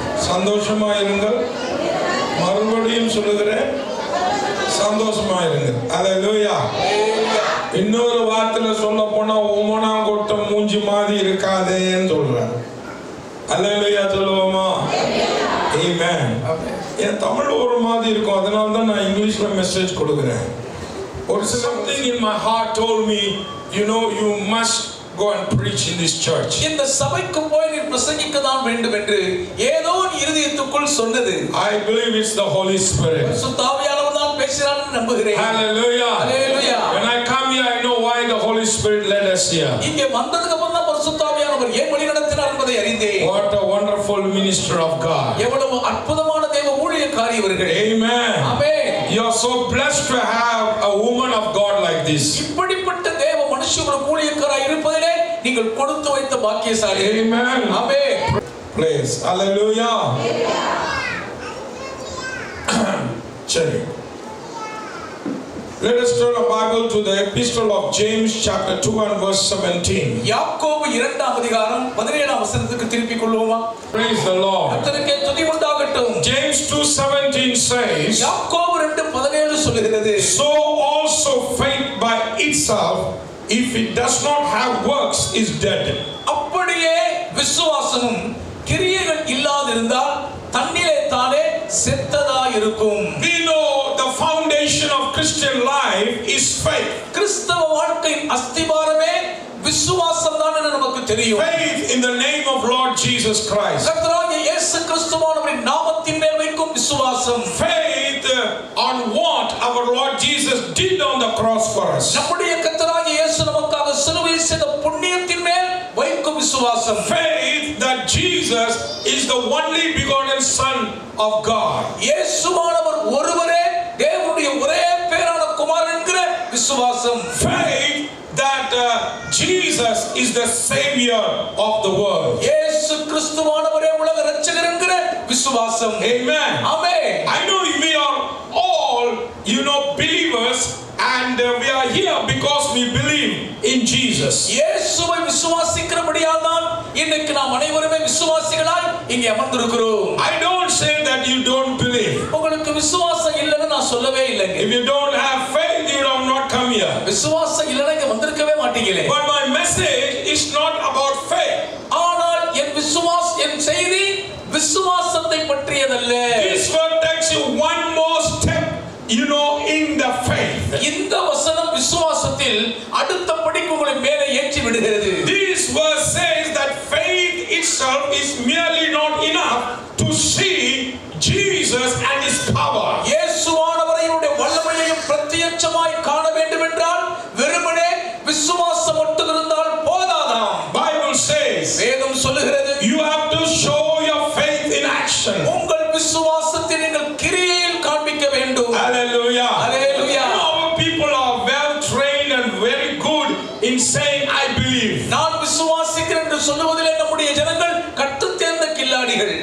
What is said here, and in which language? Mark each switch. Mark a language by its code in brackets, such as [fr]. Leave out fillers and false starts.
[ta] சந்தோஷமா இருங்கள். மறுபடியும் சொல்லுகிறேன், சந்தோஷமா இருங்கள். ஹalleluya. இன்னொரு வார்த்தையில சொல்ல போனா ஓமனாங்கொட்டம் மூஞ்சி மாதிரி இருக்காதேன்னு சொல்றாரு. ஹalleluya சொல்லுவோமா? ஆமென். என் தமிழ் ஒரு மாதிரி இருக்கும், அதனால தான் நான் இங்கிலீஷ்ல மெசேஜ் கொடுக்கிறேன். [en] ஒரு something in my heart told me, you know, you must go and preach in this church. [ta] இந்த சபைக்கு போய் நீ பிரசங்கிக்க தான் வேண்டும் என்று ஏதோ இருதயத்துக்குள் சொன்னது. [en] I believe it's the Holy Spirit. [ta] பரிசுத்த ஆவியானவர் தான் பேசுகிறார்னு நம்புகிறேன். [en] Hallelujah. Hallelujah. When I come here, I know why the Holy Spirit led us here. [ta] இங்கே வந்ததுக்கு அப்புறம் தான் பரிசுத்த ஆவியானவர் ஏன் வழி நடத்தினார் என்பதை அறிந்தேன். [en] What a wonderful minister of God. [ta] எவ்வளவு அற்புதமான தேவ ஊழியக்காரி இவர்கள். [en] Amen. Amen. You are so blessed to have a woman of God like this. [ta] இப்படிப்பட்ட தேவ மனுஷியோட ஊழியக்காராய் இருப்பதிலே நீங்கள் கொடுத்து வைத்த பாக்கியசாலி. [en] Amen. Amen. Praise. Hallelujah. [ta] சரி. [en] Let us turn our Bible to the epistle of James chapter 2 and verse 17. [ta] யாக்கோபு 2ஆம் அதிகாரம் 17ஆம் வசனத்துக்கு திருப்பிக் கொள்வோமா? [en] Praise the Lord. [ta] கர்த்தருக்கு துதி உண்டாகட்டும். [en] James 2:17 says, [ta] யாக்கோபு 2:17 சொல்லுகிறது, [en] so also faith by itself, if it does not have works, is dead. [ta] அப்படியே விசுவாசமும் கிரியைகள் இல்லாதிருந்தால் தன்னிலே தானே செத்ததா இருக்கும். [en] We know the foundation of Christian life is faith. [ta] கிறிஸ்தவ வாழ்க்கையின் அஸ்திபாரமே விசுவாசம் தான் என்று நமக்கு தெரியும். [en] Faith in the name of Lord Jesus Christ. [ta] கர்த்தராகிய இயேசு கிறிஸ்துவின் நாமத்தின் மேல் வைக்கும் விசுவாசம். [en] Faith on what our Lord Jesus did on the cross for us. [ta] நம்முடைய கர்த்தராகிய இயேசு நமக்காக சிலுவையில் செய்த புண்ணியத்தின் மேல் வைக்கும் விசுவாசம். [en] Faith that Jesus is the only begotten Son of God. [ta] இயேசுவானவர் ஒருவரே தேவனுடைய ஒரே பேரான குமாரன் என்கிற விசுவாசம். [en] Faith that Jesus is the Savior of the world. [ta] இயேசு கிறிஸ்துவானவரே உலக இரட்சகர் என்கிற விசுவாசம். [en] Amen. Amen. I know we are all, believers, and we are here because we believe in Jesus. [ta] இயேசுவை விசுவாசிக்கிறபடியால் தான் இன்னைக்கு நாம் அனைவருமே விசுவாசிகளாய் இங்கே அமர்ந்திருக்கிறோம். [en] I don't say that you don't believe. [ta] உங்களுக்கு விசுவாசம் இல்லைன்னு நான் சொல்லவே இல்லைங்க. [en] If you don't have faith, you would have not come here. [ta] விசுவாசம் இல்லைன்னா இங்க வந்திருக்கவே மாட்டீங்களே. [en] But my message is not about faith. [ta] ஆனால் என் செய்தி விசுவாசத்தை பற்றியதல்ல. [en] This word takes you one more step, in the faith. [ta] இந்த வசனம் விசுவாசத்தில் அடுத்த படிக்கு உங்களை மேலே ஏற்றி விடுகிறது. [en] This verse says that faith itself is merely not enough to see Jesus and his power. [ta] இயேசுவானவரையுடைய வல்லமையையும் பிரத்யட்சமாய் காண வேண்டும் என்றால் வெறுமனே விசுவாசம் மட்டும் இருந்தால் போதாதாம். [en] Bible says, [ta] வேதம் சொல்லுகிறது, [en] you have to show your faith in action. [ta] உங்கள் விசுவாசத்தை நீங்கள் கிரியையில் காண்பிக்க வேண்டும். [en] Hallelujah. Hallelujah. Our people are well trained and very good in saying I believe. [ta] நான் விசுவாசிக்கிறேன் என்று சொல்லுவதிலே நம்முடைய ஜனங்கள் கற்றுத் தேர்ந்த கில்லாடிகள்.